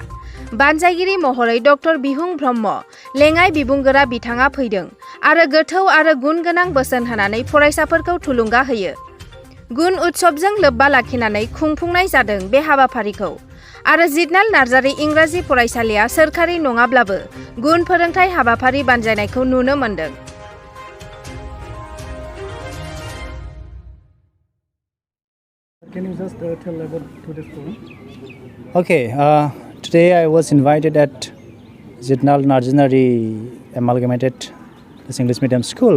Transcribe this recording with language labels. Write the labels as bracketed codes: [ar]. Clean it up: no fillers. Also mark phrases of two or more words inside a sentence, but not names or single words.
[brx] बानजायगिरि महरै डक्टर बिहुं ब्रह्म लेङाइ बिबुंगोरा बिथाङा फैदों आरो गोथौ आरो गुन गोनां बोसोन होनानै फरायसाफोरखौ थुलुंगा होयो। गुन उत्सबजों लोब्बा लाखिनानै खुंफुंनाय जादों बे हाबाफारिखौ आरो जिदनाल नार्जारी इंराजी फरायसालिया सोरखारि नङाब्लाबो गुन फोरोंथाय हाबाफारि बानजायनायखौ नुनो मोन्दों। [en] Can you just tell about today's program? Okay, today I was invited at Zidnal Narjanari Amalgamated English Medium School.